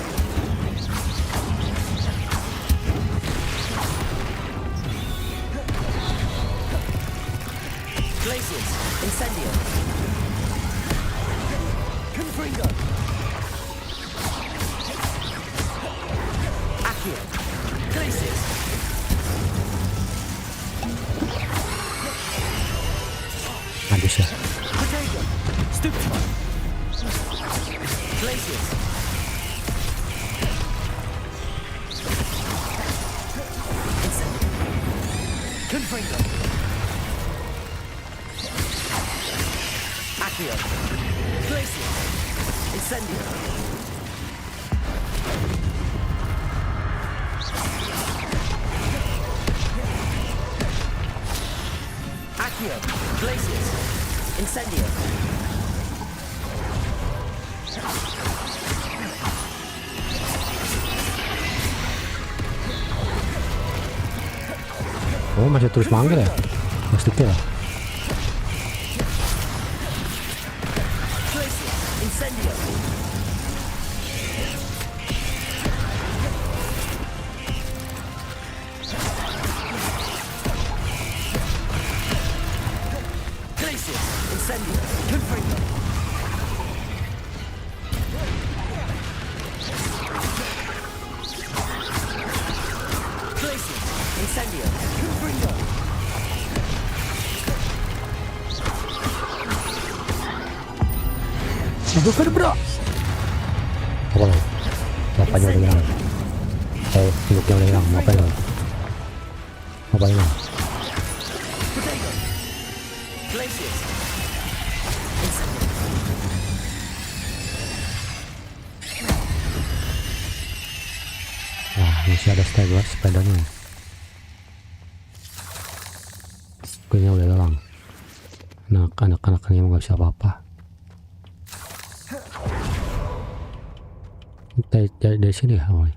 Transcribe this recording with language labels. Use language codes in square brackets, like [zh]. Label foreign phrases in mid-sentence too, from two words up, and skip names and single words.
[id] Glacius. Incendio. Confringo. Accio. Glacius. Habis ya. Protego. Stupefy. Glacius. Incendio. Confringo. Accio. Glacius. Incendio. Accio. Glacius. Incendio. Oh, masih terus manggil ya? Plastiknya ya? Glacius. Incendio. Glacius. Incendio. Confringo. Glacius. Incendio. Confringo. Bukan bro. Apa lo? Bapaknya udah hilang. Induknya udah hilang. Ngapain lo? Ngapain lo? Protego. Glacius. Incendio. Nah, masih ada sepedanya. Kayaknya udah hilang. Nah, anak-anaknya nggak bisa apa-apa. Dari sini ya awalnya.